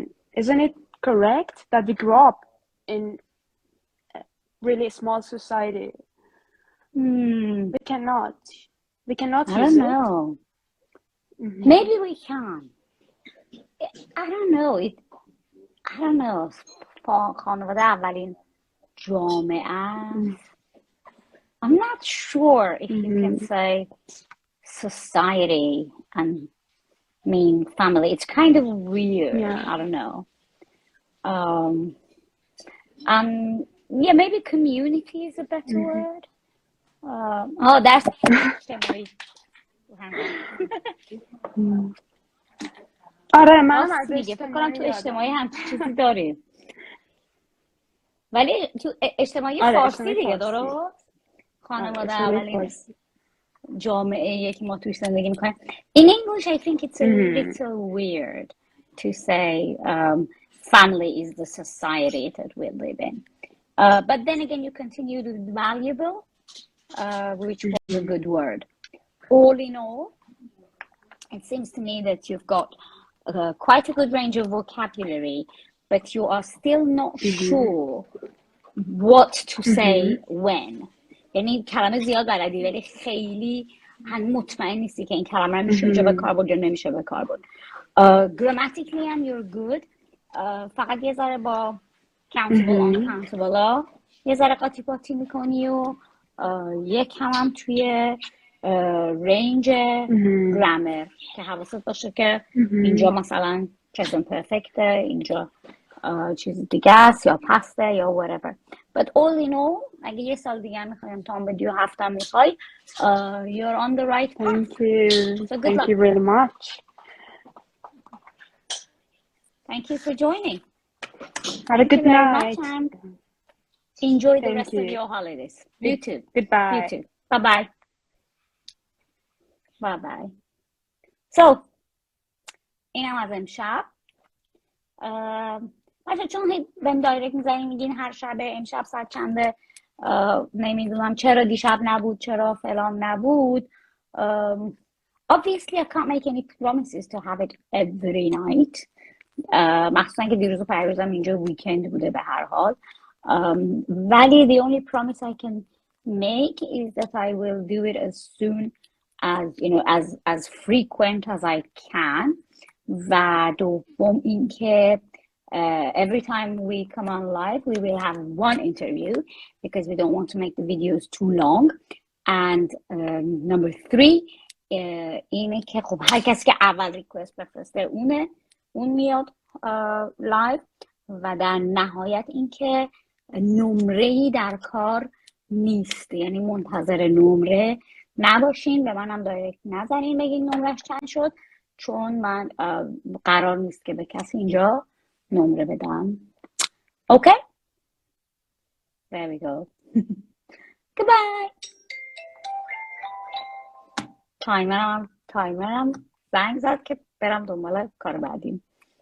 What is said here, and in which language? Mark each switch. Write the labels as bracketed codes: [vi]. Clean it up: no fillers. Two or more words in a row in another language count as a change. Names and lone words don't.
[en] Isn't it correct that we grow up in a really small society? We cannot I don't know. Maybe we can. I don't know. I don't know. [fa] خانواده اولین جامعه است. [en] I'm not sure if you can say society and mean family. It's kind of weird. Yeah. I don't know. Yeah, maybe community is a better word. That's اجتماعی. [fa] آره من راست میگه. فکر کنم تو اجتماعی هم چیزی داریم. ولی تو اجتماعی فارسی دیگه درست؟ خانواده اولین جامعه که ما توش زندگی میکنیم. [en] In English I think it's a little weird to say family is the society that we live in. But then again you continue to be valuable, which was a good word. All in all, it seems to me that you've got quite a good range of vocabulary, but you are still not sure what to say when. [fa] یعنی کلمه زیاد بلدی ولی خیلی مطمئن نیستی که این کلمه رو میشه به کار برد یا نمیشه به کار برد. [en] Grammatically هم you're good. [fa] فقط یه ذره با [en] countable uncountable [fa] ها یه ذره قاطی پاتی میکنی و یک هم توی رنج گرامر که حواست باشه که اینجا مثلا [en] present perfect [fa] اینجا چیز دیگه است یا پسته یا whatever. [en] But all in all [fa] اگه یه سال دیگه میخوای امتحان بدی و هفته میخوای [en] you're on the right path. Thank you. So Thank you very much. Thank you for joining. Have a good night. Enjoy the rest of your holidays. You too. Goodbye. You too. Bye-bye. Bye-bye. [fa] So اینم از امشب. بچه چون بهم دایرکت میزنی میگین هر شب امشب ساعت چنده نمیدونم چرا دیشب نبود چرا فلان نبود. [en] Obviously I can't make any promises to have it every night. [fa] مخصوصا که دیروز و پریروزم اینجا ویکند بوده به هر حال. [en] ولی the only promise I can make is that I will do it as soon as you know as frequent as I can. [fa] و دوم اینکه [en] every time we come on live we will have one interview because we don't want to make the videos too long. And number 3 [fa] اینه که خب هر کسی که اول ریکوست بفرسته اون میاد لایو. و در نهایت اینکه نمره‌ای در کار نیست، یعنی منتظر نمره نباشین. به منم دایرکت نزنین بگین نمرش چند شد، چون من قرار نیست که به کسی اینجا نمره بدم. [en] اوکی؟ There we go. Goodbye. [fa] تایمرم زنگ زد که برم دنبال کار بعدیم.